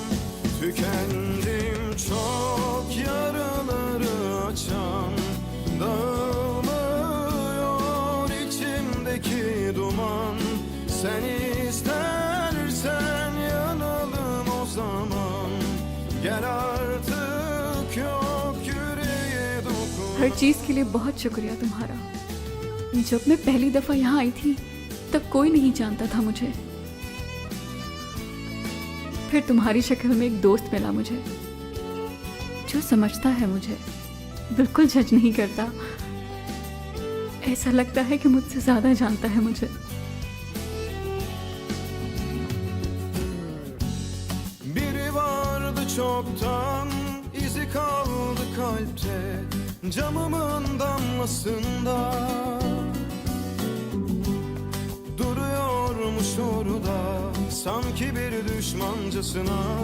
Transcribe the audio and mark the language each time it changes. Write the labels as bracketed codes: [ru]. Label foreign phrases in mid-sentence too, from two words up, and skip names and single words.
[tr] Tükendim çok, yaraları açan, dağılmıyor içimdeki duman. Sen istersen yanalım o zaman. Gel artık, yok yüreğe dokunan. [hi] हर चीज के लिए बहुत शुक्रिया तुम्हारा। जब मैं पहली दफा यहाँ आई थी तब कोई नहीं जानता था मुझे। फिर तुम्हारी शक्ल में एक दोस्त मिला मुझे, जो समझता है मुझे, बिल्कुल जज नहीं करता। ऐसा लगता है कि मुझसे ज्यादा जानता है मुझे। [tr] Biri vardı çoktan, izi kaldı kalpte, camımın damlasında. Duruyormuş orada, sanki bir düşmancasına.